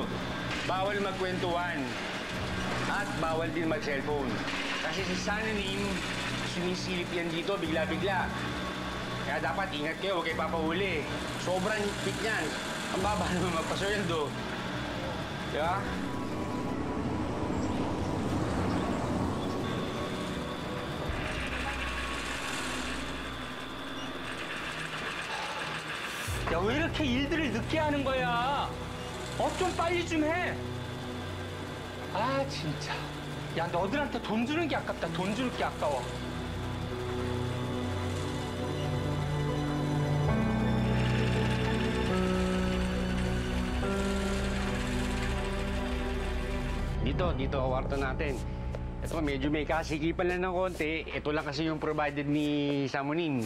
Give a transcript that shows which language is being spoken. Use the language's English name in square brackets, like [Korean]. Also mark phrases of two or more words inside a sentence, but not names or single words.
[Filipino] Bawal magkwentuhan. At bawal din mag-cellphone. Kasi si Sananim, sinisilip yan dito bigla-bigla. Kaya dapat ingat kayo, huwag kayo papahuli. Sobrang higpit niyan. Ang baba naman magpasweldo. Diba? [Korean] 야, 왜 이렇게 일들을 늦게 하는 거야? 좀 빨리 좀 해. 아, 진짜. 야, 너들한테 돈 주는 게 아깝다. 돈 주는 게 아까워. [Filipino] Dito ang kwarto natin. Ito, medyo may kasikipan lang ng konti. Ito lang kasi yung provided ni Samonin.